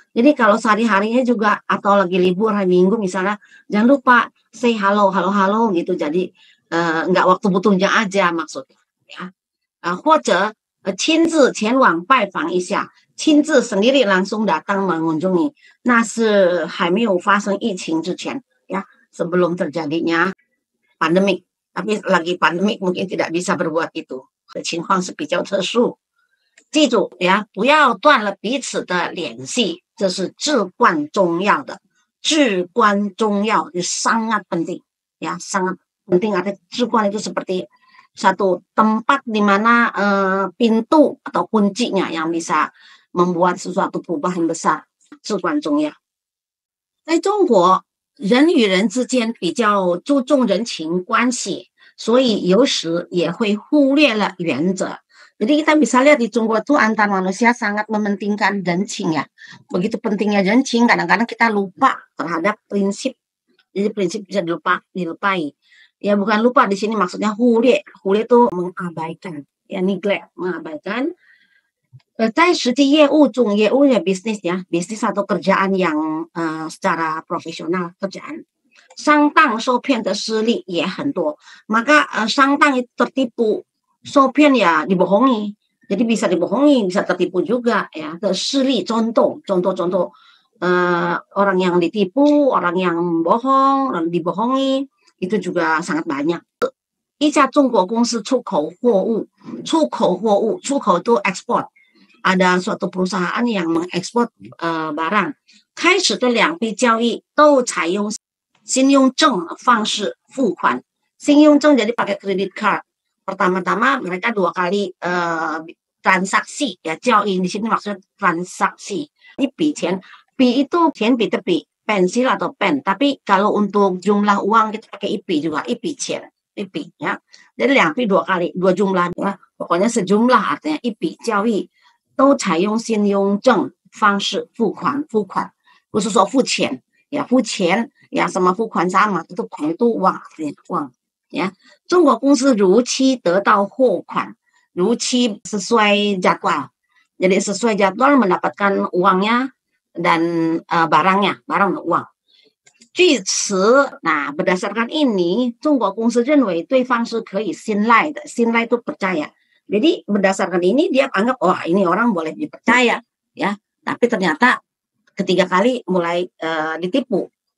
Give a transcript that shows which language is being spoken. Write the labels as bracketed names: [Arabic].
[Indonesian] Jadi kalau sehari-harinya juga atau lagi libur hari Minggu misalnya, jangan lupa say halo gitu. Jadi nggak waktu butuhnya aja maksudnya. Ya. [Chinese] 或者亲自前往拜访一下，亲自 [Indonesian] sendiri langsung datang mengunjungi， [Chinese] 那是还没有发生疫情之前呀， [Indonesian] sebelum terjadinya pandemik. Tapi lagi pandemik mungkin tidak bisa berbuat itu， [Chinese] 情况是比较特殊。记住呀，不要断了彼此的联系，这是至关重要的，至关重要， [Indonesian] sangat penting ya, sangat penting. Ada 至关 itu seperti satu tempat di mana pintu atau kuncinya yang bisa membuat sesuatu perubahan besar， 至关重要。 [Chinese] 在中国，人与人之间比较注重人情关系，所以有时也会忽略了原则。 [Indonesian] Jadi kita bisa lihat di Jonggo itu antar manusia sangat mementingkan rencing ya. Begitu pentingnya rencing, kadang-kadang kita lupa terhadap prinsip. Jadi prinsip bisa dilupai. Ya bukan lupa di sini maksudnya hulie. Hulie itu mengabaikan, ya neglect, mengabaikan. [Chinese] 在实际业务中， [Indonesian] 业务ya bisnis ya, bisnis atau kerjaan yang secara profesional kerjaan. [Chinese] 上当受骗的事例也很多， [Indonesian] maka 上当 tertipu, 受骗 ya dibohongi, jadi bisa dibohongi, bisa tertipu juga ya. Sili contoh orang yang ditipu, orang yang bohong, orang dibohongi itu juga sangat banyak. [Chinese] 一家中国公司出口货物，出口itu export. [Indonesian] Ada suatu perusahaan yang mengekspor barang. [Chinese] 开始的两笔交易都采用信用证方式付款。 [Indonesian] 信用证 jadi pakai credit card. Pertama-tama mereka 2 kali transaksi ya, 交易 di sini maksudnya transaksi. Ini 笔钱，笔 itu 钱笔的笔， pensil atau pen. Tapi kalau untuk jumlah uang kita pakai 一笔 juga, 一笔钱， 一笔 ya. Jadi 2笔 2 kali, 2 jumlah ya. Pokoknya sejumlah artinya [Chinese] 一笔交易都采用信用证方式付款，不是说付钱呀，付钱呀，什么付款 [Indonesian] sama itu [Chinese] 款 [Indonesian] itu uang ya. [Chinese] 中国公司如期得到货款，如期 [Indonesian] sesuai jadwal. Jadi sesuai jadwal mendapatkan uangnya dan barang uang. [Chinese] 据此， [Indonesian] nah berdasarkan ini， [Chinese] 中国公司认为对方是可以信赖的，信赖 [Indonesian] itu percaya. Jadi berdasarkan ini dia anggap wah ini orang boleh dipercaya ya. Tapi ternyata ketiga kali mulai ditipu.